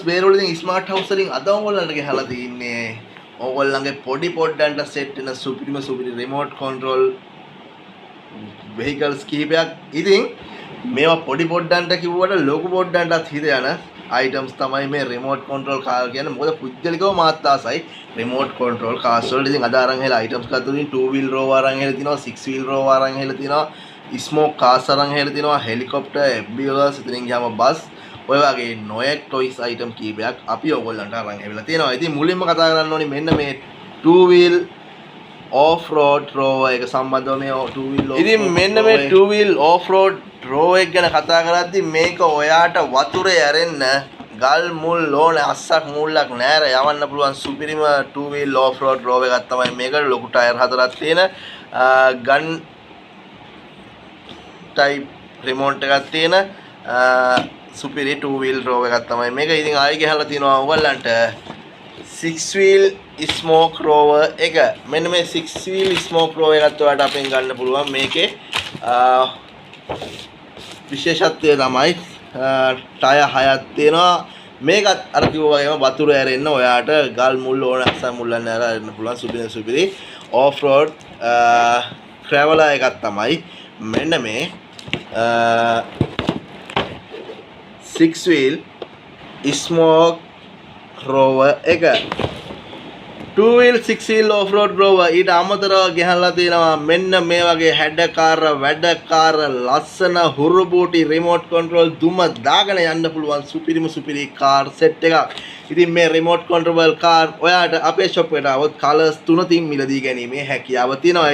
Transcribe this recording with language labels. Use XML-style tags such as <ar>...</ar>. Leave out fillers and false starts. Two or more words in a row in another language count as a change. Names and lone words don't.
<si>බේරවලදී Smart House වලින් අද ඔයගොල්ලන්ට ගෙහලා තින්නේ ඔයගොල්ලන්ගේ පොඩි පොඩ්ඩන්ට සෙට් වෙන සුපිරි</si> <en>remote control vehicles</en> <si>කිහිපයක්. ඉතින් මේවා පොඩි පොඩ්ඩන්ට කිව්වට ලොකු පොඩ්ඩන්ටත් හිත යන items තමයි මේ</si> <en>remote control car</en> <si>කියන්නේ. මොකද පුජ්‍යලිකව මාත් ආසයි</si> <en>remote control cars</en> <si>වලට. ඉතින් අද අරන් හෙලා items ගත්තොත්</si> <en>2 wheel row</en> <si>අරන් හෙලා තිනවා,</si> <en>6 wheel row</en> <si>අරන් හෙලා තිනවා,</si> <en>smoke cars</en> <si>අරන් හෙලා තිනවා, helicopter, FBOs, ඉතින් ගියාම bus ඔය වගේ නොයෙක්</si> <en>toys item</en> <si>කීපයක් අපි ඔයගොල්ලන්ට අරන් ඇවිල්ලා තියෙනවා. ඉතින් මුලින්ම කතා කරන්න ඕනේ මෙන්න මේ</si> <en>2 wheel off road rower</en> <si>එක සම්බන්ධව මේ</si> <en>2 wheel</en> <si>ඉතින් මෙන්න මේ</si> <en>2 wheel off road rower</en> <si>එක ගැන කතා කරද්දි මේක ඔයාට වතුරේ ඇරෙන්න ගල් මුල් ඕන අස්සක් මුල්ලක් නෑර යවන්න පුළුවන් සුපිරිම</si> <en>2 wheel off road rower</en> <si>එකක් තමයි මේක. ලොකු ටයර් හතරක් තියෙන</si> <en>gun type remote</en> <si>එකක් තියෙන සුපිරි</si> <en>2 wheel row</en> <si>එකක් තමයි මේක. ඉතින් ආයෙ ගහලා තිනවා ඔයගොල්ලන්ට</si> <en>6 wheel smoke rower</en> <si>එක. මෙන්න මේ</si> <en>6 wheel smoke rower</en> <si>එකත් ඔයාලට අපෙන් ගන්න පුළුවන්. මේකේ විශේෂත්වය තමයි ටයර් 6ක් තියෙනවා. මේකත් අර කිව්වා වගේම වතුර ඇරෙන්න ඔයාට ගල් මුල් ඕන අස්ස මුල්ලන් ඇරෙන්න පුළුවන් සුපිරි</si> <en>off road traveler</en> <si>එකක් තමයි මෙන්න මේ</si> <en>6 wheel smoke rower</en> <si>එක.</si> <en>2 wheel 6 wheel off road rower</en> <si>ඊට අමතරව ගෙහලා තියෙනවා මෙන්න මේ වගේ හැඩකාර වැඩකාර ලස්සන හුරුබූටි</si> <en>remote control</en> <si>දුම දාගෙන යන්න පුළුවන් සුපිරි</si> <en>car set</en> <si>එකක්. ඉතින් මේ</si> <en>remote control car</en> <si>ඔයාට අපේ shop එකට આવොත් colors තුනකින් මිලදී ගැනීමේ හැකියාව තියෙනවා.</si>